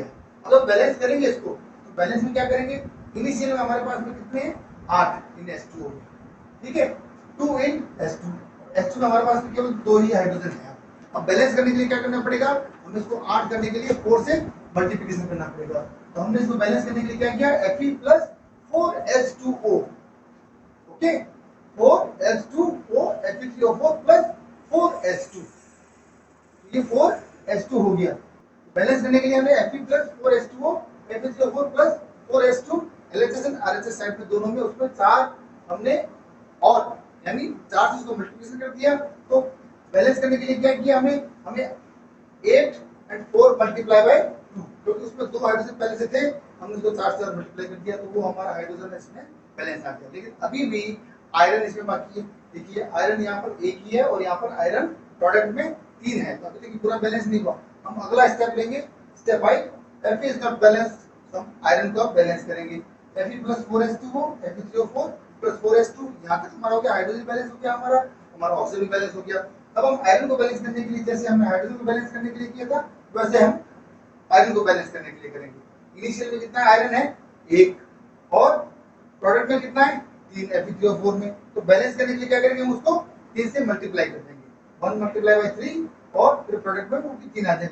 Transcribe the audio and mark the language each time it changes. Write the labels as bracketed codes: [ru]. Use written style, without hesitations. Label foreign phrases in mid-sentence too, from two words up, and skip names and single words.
[hi] अगर बैलेंस करेंगे इसको तो बैलेंस में क्या करेंगे, इनिशियल में हमारे पास में कितने हैं, 8 इन H2O. ठीक है, 2 इन H2. H2 में हमारे पास में केवल 2 ही हाइड्रोजन है. अब बैलेंस करने के लिए क्या करना पड़ेगा, हमें इसको 8 करने के लिए 4 से मल्टीप्लिकेशन करना पड़ेगा. तो हमने इसको बैलेंस करने के लिए क्या किया, [en] Fe plus 4H2O. ओके, 4H2O Fe3O4 plus 4H2. [hi] ये 4H2 हो गया. बैलेंस करने के लिए हमने [en] Fe plus 4H2O Fe3O4 plus 4H2 LHS [hi] और [en] RHS side [hi] में दोनों में उसमें 4 हमने और यानी 4 से उसको मल्टीप्लिकेशन कर दिया. तो बैलेंस करने के लिए क्या किया, हमें [en] 8 and 4 multiply by 2, [hi] क्योंकि उसमें 2 हाइड्रोजन पहले से थे, हमने उसको 4 से मल्टीप्लाई कर दिया, तो वो हमारा हाइड्रोजन इसमें बैलेंस आ गया. लेकिन अभी भी आयरन इसमें बाकी है. देखिए आयरन यहाँ पर 1 ही है और यहाँ पर आयरन प्रोडक्ट में 3 है, तो अभी तक पूरा बैलेंस नहीं हुआ. हम अगला स्टेप लेंगे, स्टेप 5. [en] Fe is not balanced, [hi] हम आयरन को बैलेंस करेंगे. [en] Fe plus 4H2O Fe3O4 plus 4H2. [hi] यहाँ तक हमारा हो गया, हाइड्रोजन बैलेंस हो गया, हमारा ऑक्सीजन बैलेंस हो गया. अब हम आयरन को बैलेंस करने के लिए जैसे हमने हाइड्रोजन को बैलेंस करने के लिए किया था, वैसे हम आयरन को बैलेंस करने के लिए करेंगे। इनिशियल में कितना आयरन है 1 और प्रोडक्ट में कितना है 3 Fe3O4 में, तो बैलेंस करने के लिए क्या करेंगे हम उसको 3 से मल्टीप्लाई कर देंगे, 1 [en] multiply by 3 [hi] और फिर प्रोडक्ट में वो भी 3 आ जाएगा।